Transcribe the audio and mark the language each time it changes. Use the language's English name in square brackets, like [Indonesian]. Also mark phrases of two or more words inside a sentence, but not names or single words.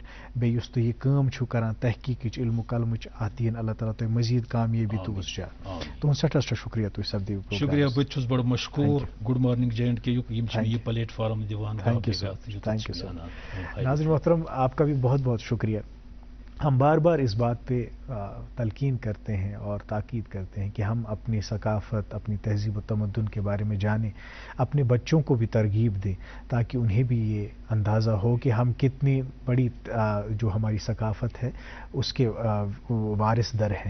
[Kashmiri] بیٚیہِ یُس تُہۍ یہِ کٲم چھِو کران تحقیٖقٕچ علمہٕ کلمٕچ اتھ دِیِن اللہ تعالیٰ تۄہہِ مزیٖد کامیٲبی تہٕ وُسجات. تُہُنٛد سٮ۪ٹھاہ سٮ۪ٹھاہ شُکریہ تُہۍ سپدیو. شُکریہ بہٕ تہِ چھُس بڑٕ مشکوٗر گُڈ مارنِنٛگ جے اینڈ کے یُک یِم چھِ یہِ پلیٹ فارم دِوان. [English] Thank you sir. Thank you sir. [Urdu] ناظرین محترم آپ کا بھی بہت بہت شکریہ. ہم بار بار اس بات پہ تلقین کرتے ہیں اور تاکید کرتے ہیں کہ ہم اپنی ثقافت اپنی تہذیب و تمدن کے بارے میں جانیں اپنے بچوں کو بھی ترغیب دیں تاکہ انہیں بھی یہ اندازہ ہو کہ ہم کتنی بڑی جو ہماری ثقافت ہے اس کے وارث در ہیں.